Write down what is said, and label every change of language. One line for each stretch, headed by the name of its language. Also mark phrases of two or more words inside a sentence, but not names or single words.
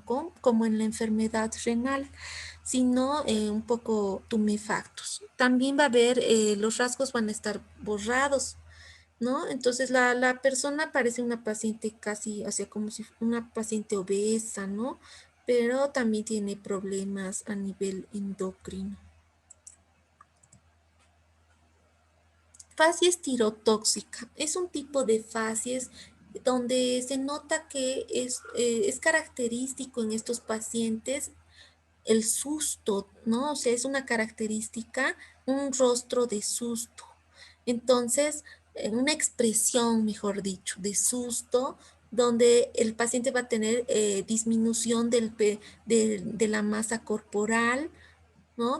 Spanish: como en la enfermedad renal, sino un poco tumefactos. También va a haber, los rasgos van a estar borrados, ¿no? Entonces la persona parece una paciente casi, o sea, como si una paciente obesa, ¿no? Pero también tiene problemas a nivel endocrino. Facies tirotóxica es un tipo de facies donde se nota que es característico en estos pacientes el susto, ¿no? O sea, es una característica, un rostro de susto. Entonces, una expresión, mejor dicho, de susto, donde el paciente va a tener disminución de la masa corporal, ¿no?